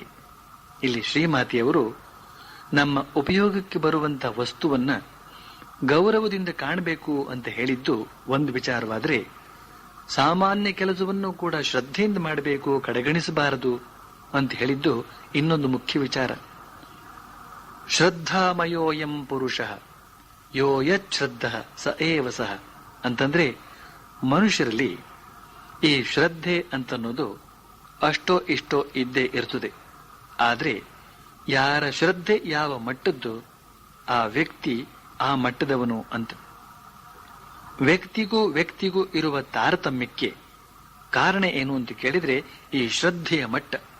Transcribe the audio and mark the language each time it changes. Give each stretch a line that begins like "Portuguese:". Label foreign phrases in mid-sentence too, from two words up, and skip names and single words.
Kannada: ಇಲ್ಲಿ ಶ್ರೀಮಾತೆಯವರು ನಮ್ಮ ಉಪಯೋಗಕ್ಕೆ ಬರುವಂತ ವಸ್ತುವನ್ನ ಗೌರವದಿಂದ ಕಾಣಬೇಕು ಅಂತ ಹೇಳಿದ್ದು ಒಂದು ವಿಚಾರವಾದ್ರೆ, ಸಾಮಾನ್ಯ ಕೆಲಸವನ್ನು ಕೂಡ ಶ್ರದ್ಧೆಯಿಂದ ಮಾಡಬೇಕು, ಕಡೆಗಣಿಸಬಾರದು ಅಂತ ಹೇಳಿದ್ದು ಇನ್ನೊಂದು ಮುಖ್ಯ ವಿಚಾರ.
Sanskrit: ಶ್ರದ್ಧಾಮಯೋಯಂ ಪುರುಷ ಯೋ ಯಚ್ಛ್ರದ್ಧ ಸ ಏವ ಸಹ
Kannada: ಅಂತಂದ್ರೆ, ಮನುಷ್ಯರಲ್ಲಿ ಈ ಶ್ರದ್ಧೆ ಅಂತನ್ನೋದು ಅಷ್ಟೋ ಇಷ್ಟೋ ಇದ್ದೇ ಇರ್ತದೆ. ಆದ್ರೆ ಯಾರ ಶ್ರದ್ಧೆ ಯಾವ ಮಟ್ಟದ್ದು ಆ ವ್ಯಕ್ತಿ ಆ ಮಟ್ಟದವನು ಅಂತ. ವ್ಯಕ್ತಿಗೂ ಇರುವ ತಾರತಮ್ಯಕ್ಕೆ ಕಾರಣ ಏನು ಅಂತ ಕೇಳಿದ್ರೆ ಈ ಶ್ರದ್ಧೆಯ ಮಟ್ಟ.